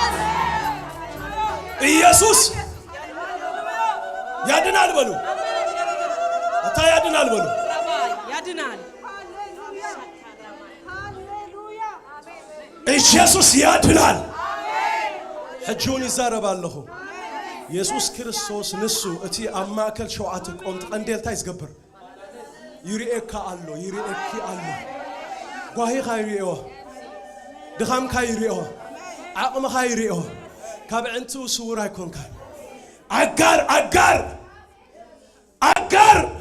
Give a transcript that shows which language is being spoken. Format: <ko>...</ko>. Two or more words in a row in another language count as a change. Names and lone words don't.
<am>ኢየሱስ ያድናል በሉ። አታ ያድናል በሉ። ያድናል። ኢየሱስ ያድናል።</am> <ti>ሕጂውን ይዛረባለሁ። ኢየሱስ ክርስቶስ ንሱ እቲ ኣብ ማእከል ሸውዓተ ቆምቲ ቀንዴልታ ይዝገብር ይርኤካ ኣሎ ይርኤኪ ኣሎ ጓሂኻ ይርኤዎ ድኻምካ ይርኤዎ ዓቕምኻ ይርኤዎ ካብ ዕንቱ ስውር ኣይኮንካ ኣጋር ኣጋር ኣጋር</ti>